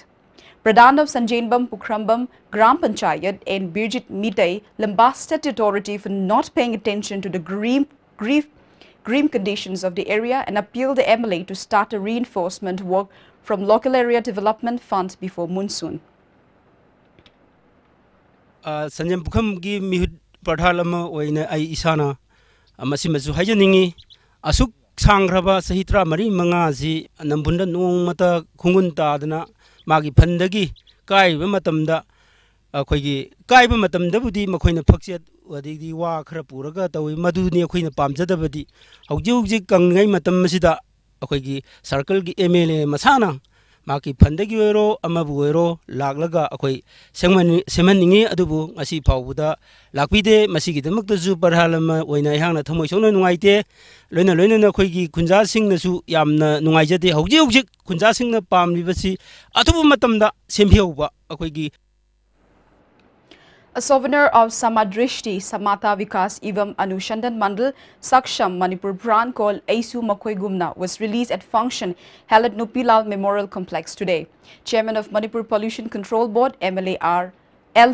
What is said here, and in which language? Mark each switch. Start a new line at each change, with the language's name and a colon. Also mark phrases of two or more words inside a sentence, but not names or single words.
English: Pradhan of Sanjenbam, Pukrambam, Gram Panchayat and Birjit Mitay lambasted the authority for not paying attention to the grim conditions of the area and appealed the MLA to start a reinforcement work from local area development fund before monsoon.
Manipuri: Sanjam Pukham gi mihut pradhalama oina ai isana masimasu hajaningi asuk sangraba sahitra mari manga si nambunda nongmata khungun tadana magi phandagi kaiba matamda akhoi kaiba matamda budi makhoina phakchet wadigi wa khara puraga tawi maduni akhoina pamjadabadi hauji hauji kangai matam masida akhoi circle gi MLA masana maki phandagi oiro amabu oiro laglaga akhoi semanningi adubu asi phawbuda lakpide masigi damakta ju parhalama oina ihangna thamoi songna nungaite loina na khoigi khunja singna su yamna nungaijade hauji khunja singna pamlibasi atubu matamda sembhiuba akhoigi.
English: A souvenir of Samadrishti Samata Vikas Evam Anushandan Mandal Saksham Manipur brand called Aisu Makhoi Gumna was released at function held at Nupilal Memorial Complex today. Chairman of Manipur Pollution Control Board MLAR L.